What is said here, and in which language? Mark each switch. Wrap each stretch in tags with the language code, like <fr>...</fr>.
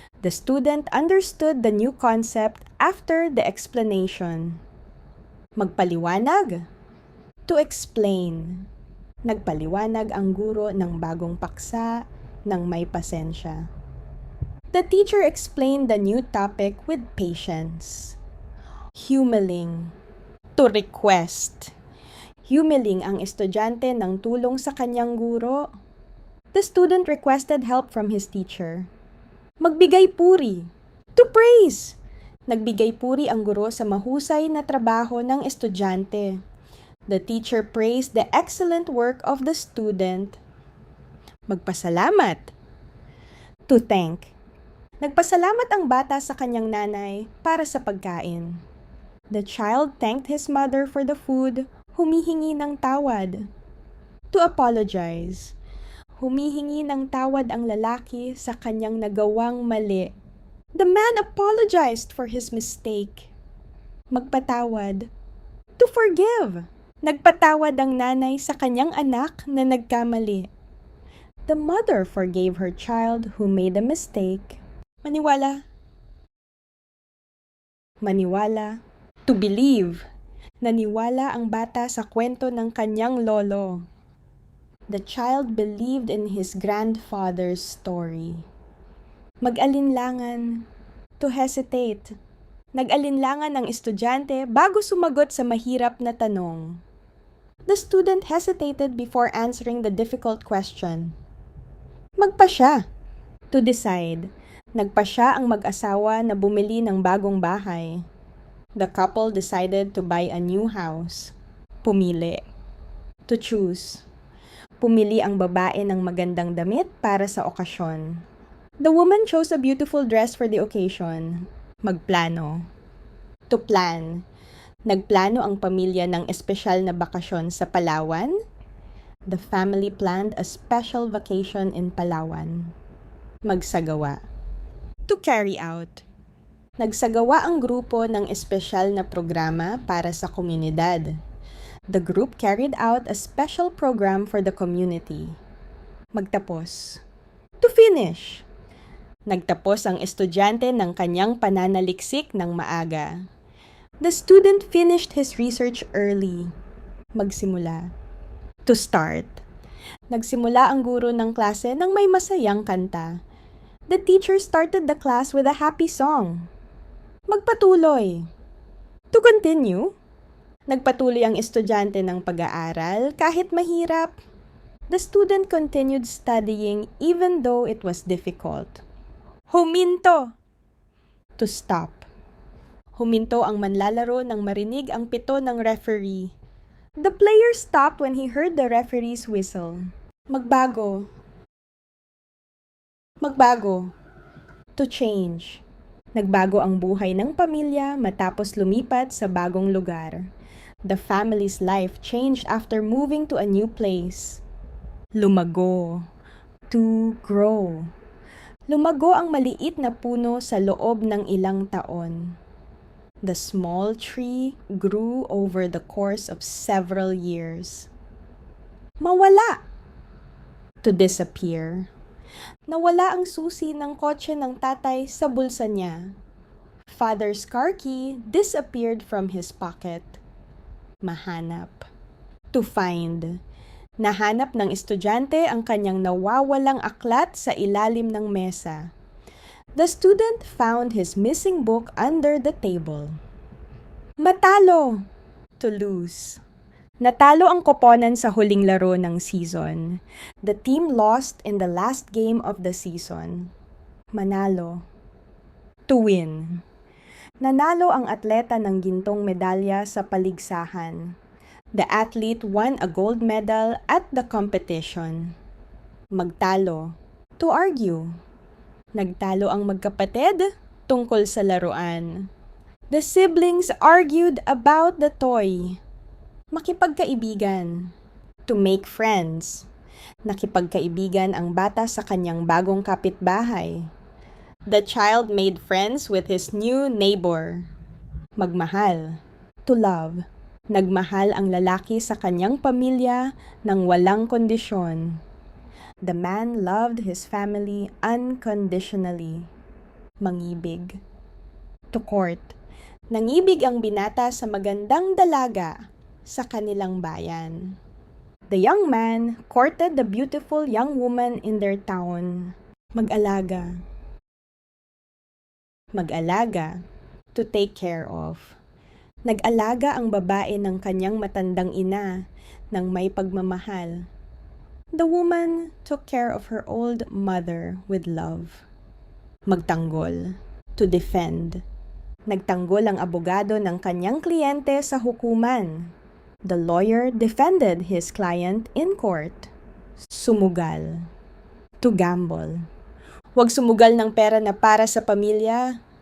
<en>The student understood the new concept after the explanation. Magpaliwanag. To explain.</en> <tl>Nagpaliwanag ang guro ng bagong paksa ng may pasensya.</tl> <en>The teacher explained the new topic with patience. Humiling. To request.</en> <tl>Humiling ang estudyante ng tulong sa kanyang guro.</tl> <en>The student requested help from his teacher. Magbigay puri. To praise.</en> <tl>Nagbigay puri ang guro sa mahusay na trabaho ng estudyante.</tl> <en>The teacher praised the excellent work of the student. Magpasalamat. To thank.</en> <tl>Nagpasalamat ang bata sa kanyang nanay para sa pagkain.</tl> <en>The child thanked his mother for the food,</en> <tl>humihingi ng tawad.</tl> <en>To apologize.</en> <tl>Humihingi ng tawad ang lalaki sa kanyang nagawang mali.</tl> <en>The man apologized for his mistake. Magpatawad. To forgive.</en> <tl>Nagpatawad ang nanay sa kanyang anak na nagkamali.</tl> <en>The mother forgave her child who made a mistake.</en> <tl>Maniwala.</tl> <en>Maniwala. To believe.</en> <tl>Naniwala ang bata sa kwento ng kanyang lolo.</tl> <en>The child believed in his grandfather's story. Mag-alinlangan. To hesitate.</en> <tl>Nag-alinlangan ang estudyante bago sumagot sa mahirap na tanong.</tl> <en>The student hesitated before answering the difficult question. Magpasya. To decide.</en> <tl>Nagpasya ang mag-asawa na bumili ng bagong bahay.</tl> <en>The couple decided to buy a new house. Pumili. To choose.</en> <tl>Pumili ang babae ng magandang damit para sa okasyon.</tl> <en>The woman chose a beautiful dress for the occasion. Magplano. To plan.</en> <tl>Nagplano ang pamilya ng espesyal na bakasyon sa Palawan.</tl> <en>The family planned a special vacation in Palawan. Magsagawa. To carry out.</en> <tl>Nagsagawa ang grupo ng espesyal na programa para sa komunidad.</tl> <en>The group carried out a special program for the community. Magtapos. To finish.</en> <tl>Nagtapos ang estudyante ng kanyang pananaliksik ng maaga.</tl> <en>The student finished his research early. Magsimula. To start.</en> <tl>Nagsimula ang guro ng klase ng may masayang kanta.</tl> <en>The teacher started the class with a happy song. Magpatuloy. To continue.</en> <tl>Nagpatuloy ang estudyante ng pag-aaral kahit mahirap.</tl> <en>The student continued studying even though it was difficult. Huminto. To stop.</en> <tl>Huminto ang manlalaro nang marinig ang pito ng referee.</tl> <en>The player stopped when he heard the referee's whistle.</en> <tl>Magbago.</tl> <en>Magbago. To change.</en> <tl>Nagbago ang buhay ng pamilya matapos lumipat sa bagong lugar.</tl> <en>The family's life changed after moving to a new place. Lumago. To grow.</en> <tl>Lumago ang maliit na puno sa loob ng ilang taon.</tl> <en>The small tree grew over the course of several years. Mawala. To disappear.</en> <tl>Nawala ang susi ng kotse ng tatay sa bulsa niya.</tl> <en>Father's car key disappeared from his pocket. Mahanap. To find.</en> <tl>Nahanap ng estudyante ang kanyang nawawalang aklat sa ilalim ng mesa.</tl> <en>The student found his missing book under the table. Matalo. To lose.</en> <tl>Natalo ang koponan sa huling laro ng season.</tl> <en>The team lost in the last game of the season. Manalo. To win.</en> <tl>Nanalo ang atleta ng gintong medalya sa paligsahan.</tl> <en>The athlete won a gold medal at the competition. Magtalo. To argue.</en> <tl>Nagtalo ang magkapatid tungkol sa laruan.</tl> <en>The siblings argued about the toy. Makipagkaibigan. To make friends.</en> <tl>Nakipagkaibigan ang bata sa kanyang bagong kapitbahay.</tl> <en>The child made friends with his new neighbor. Magmahal. To love.</en> <tl>Nagmahal ang lalaki sa kanyang pamilya nang walang kondisyon.</tl> <en>The man loved his family unconditionally. Mangibig. To court.</en> <tl>Nangibig ang binata sa magandang dalaga sa kanilang bayan.</tl> <en>The young man courted the beautiful young woman in their town.</en> <tl>Mag-alaga.</tl> <en>Mag-alaga. To take care of.</en> <tl>Nag-alaga ang babae ng kanyang matandang ina ng may pagmamahal.</tl> <en>The woman took care of her old mother with love. Magtanggol. To defend.</en> <tl>Nagtanggol ang abogado ng kanyang kliyente sa hukuman.</tl> <en>The lawyer defended his client in court. Sumugal. To gamble.</en> <tl>Huwag sumugal ng pera na para sa pamilya.</tl>